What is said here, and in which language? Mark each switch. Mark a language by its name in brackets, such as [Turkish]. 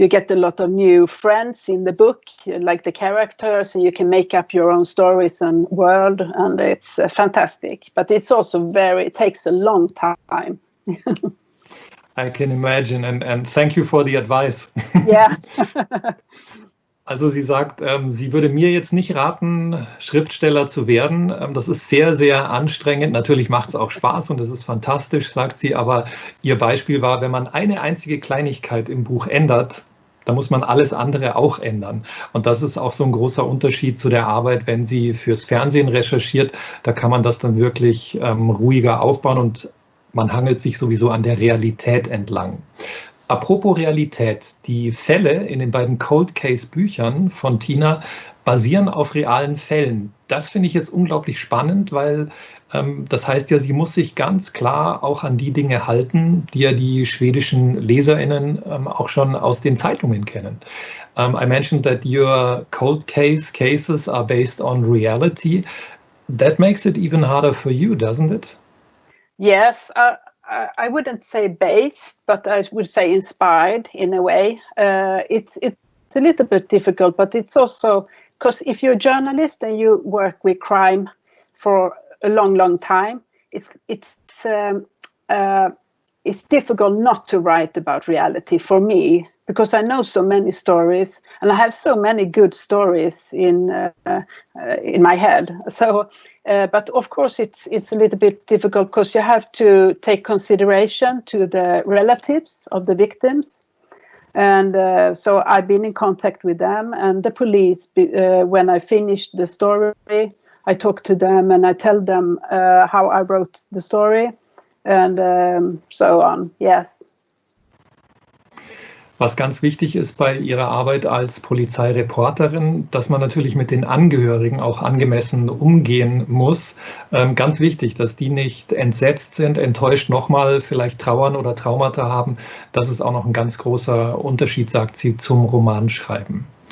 [English] you get a lot of new friends in the book, like the characters, and you can make up your own stories and world, and it's fantastic. But it's also it takes a long time. I can imagine, and thank you for the advice. Yeah. [German] Also sie sagt, sie würde mir jetzt nicht raten, Schriftsteller zu werden. Das ist sehr, sehr anstrengend. Natürlich macht es auch Spaß und es ist fantastisch, sagt sie. Aber ihr Beispiel war, wenn man eine einzige Kleinigkeit im Buch ändert, dann muss man alles andere auch ändern. Und das ist auch so ein großer Unterschied zu der Arbeit, wenn sie fürs Fernsehen recherchiert. Da kann man das dann wirklich ruhiger aufbauen und man hangelt sich sowieso an der Realität entlang. Apropos Realität, die Fälle in den beiden Cold Case Büchern von Tina basieren auf realen Fällen. Das finde ich jetzt unglaublich spannend, weil das heißt ja, sie muss sich ganz klar auch an die Dinge halten, die ja die schwedischen LeserInnen auch schon aus den Zeitungen kennen. [English] I mentioned that your cold cases are based on reality. That makes it even harder for you, doesn't it? Yes, I wouldn't say based, but I would say inspired in a way. It's a little bit difficult, but it's also because if you're a journalist and you work with crime for a long time, it's difficult not to write about reality for me, because I know so many stories and I have so many good stories in my head. So, but of course it's a little bit difficult because you have to take consideration to the relatives of the victims. And so I've been in contact with them and the police. When I finished the story, I talk to them and I tell them how I wrote the story and so on. Yes. [German] Was ganz wichtig ist bei ihrer Arbeit als Polizeireporterin, dass man natürlich mit den Angehörigen auch angemessen umgehen muss. Ganz wichtig, dass die nicht entsetzt sind, enttäuscht nochmal, vielleicht trauern oder Traumata haben. Das ist auch noch ein ganz großer Unterschied, sagt sie, zum Romanschreiben.